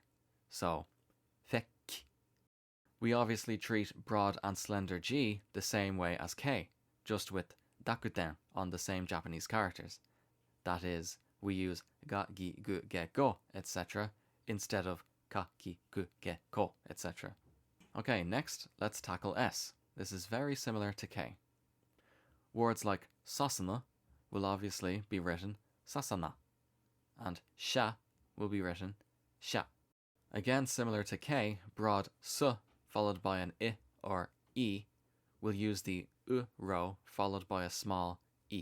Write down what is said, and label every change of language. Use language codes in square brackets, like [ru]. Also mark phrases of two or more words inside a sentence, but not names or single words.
[en] So fek. We obviously treat broad and slender G the same way as K, just with dakuten on the same Japanese characters. That is, we use ga, gi, gu, ge, go, etc. instead of ka, ki, gu, ge, ko, etc. Okay, next, let's tackle S. This is very similar to K. Words like sasana will obviously be written sasana, and sha will be written sha. Again, similar to K, broad s followed by an I or E will use the U row followed by a small E.